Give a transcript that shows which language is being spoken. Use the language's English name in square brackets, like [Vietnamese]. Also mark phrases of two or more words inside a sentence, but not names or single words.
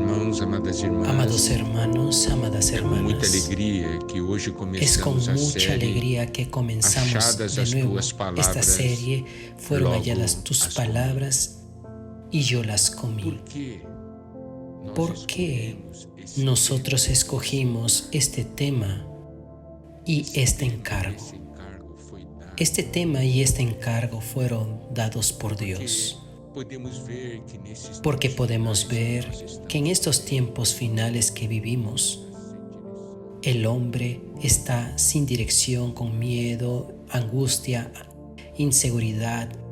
[Portuguese] irmãos, amadas irmãs, [Spanish] Amados hermanos, amadas [Portuguese] com muita [Spanish] hermanas, [Portuguese] alegria que hoje [Spanish] es con [Portuguese] começamos a [Spanish] mucha [Portuguese] série [Spanish] alegría que comenzamos [Portuguese] Achadas [Spanish] de [Portuguese] as [Spanish] nuevo [Portuguese] tuas [Spanish] esta [Portuguese] palavras, [Spanish] serie. Fueron [Portuguese] logo [Spanish] halladas tus [Portuguese] as comi. [Spanish] palabras y yo las comí. ¿Por qué nosotros escogimos este tema y este encargo? Este tema y este encargo fueron dados por Dios, porque podemos ver que en estos tiempos finales que vivimos, el hombre está sin dirección, con miedo, angustia, inseguridad.